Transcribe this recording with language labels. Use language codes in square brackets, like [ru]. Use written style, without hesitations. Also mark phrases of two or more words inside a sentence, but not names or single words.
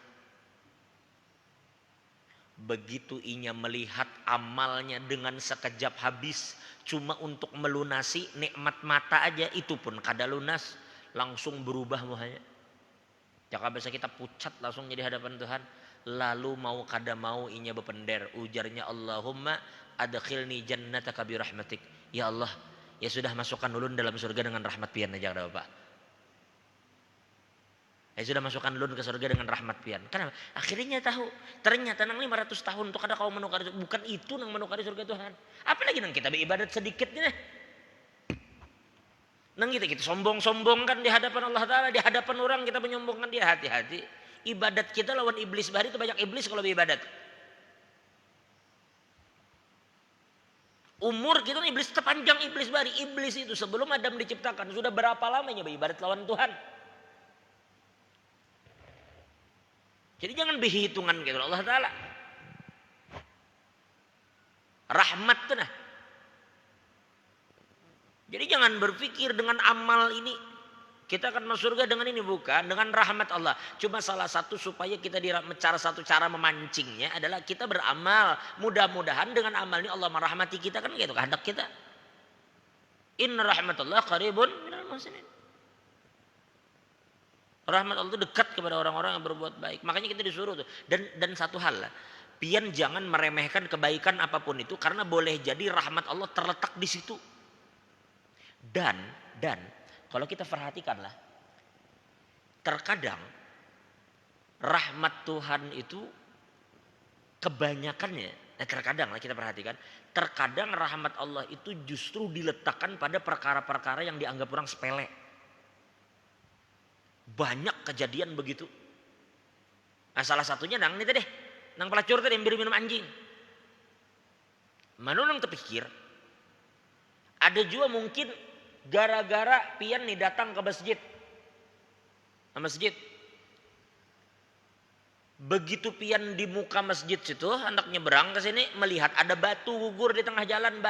[bjn] Begitu inya melihat amalnya dengan sekejap habis cuma untuk melunasi nikmat mata aja, itu pun kada lunas, langsung berubah muhanya. Jaka bisa kita pucat langsung jadi hadapan Tuhan. Lalu mau kada mau inya bepender, ujarnya, [ar] اللهم أدخلني جنتك برحمتك. [bjn] Ya Allah, ya sudah masukkan ulun dalam surga dengan rahmat pian aja kada Bapak. Ya sudah masukkan ulun ke surga dengan rahmat pian. Kenapa? Akhirnya tahu, ternyata nang 500 tahun tuh kada kau menukar, bukan itu nang menukari surga Tuhan. Apalagi nang kita beribadat sedikit nih. Nang kita sombong-sombongkan di hadapan Allah Ta'ala, di hadapan orang kita menyombongkan dia. Hati-hati. Ibadat kita lawan iblis bahari itu banyak iblis kalau beribadat. Umur kita iblis terpanjang iblis bahari. Iblis itu sebelum Adam diciptakan sudah berapa lamanya beribadat lawan Tuhan. Jadi jangan berhitungan gitu Allah Ta'ala. Rahmat tuh nah. Jadi jangan berpikir dengan amal ini kita akan masuk surga dengan ini, bukan, dengan rahmat Allah. Cuma salah satu supaya kita cara memancingnya adalah kita beramal. Mudah-mudahan dengan amal ini Allah merahmati kita, kan gitu kehendak kita. [ar] إن رحمة الله قريب من المحسنين. [bjn] Rahmat Allah itu dekat kepada orang-orang yang berbuat baik. Makanya kita disuruh tuh. Dan satu hal lah, pian jangan meremehkan kebaikan apapun itu karena boleh jadi rahmat Allah terletak di situ. Dan kalau kita perhatikanlah, terkadang rahmat Tuhan itu kebanyakannya, terkadang lah kita perhatikan, terkadang rahmat Allah itu justru diletakkan pada perkara-perkara yang dianggap orang sepele. Banyak kejadian begitu. Nah, salah satunya nang ini tadi, nang pelacur tadi yang minum anjing. Mana orang terpikir, ada juga mungkin gara-gara pian nih datang ke masjid. Begitu pian di muka masjid situ, hendak nyebrang ke sini, melihat ada batu gugur di tengah jalan.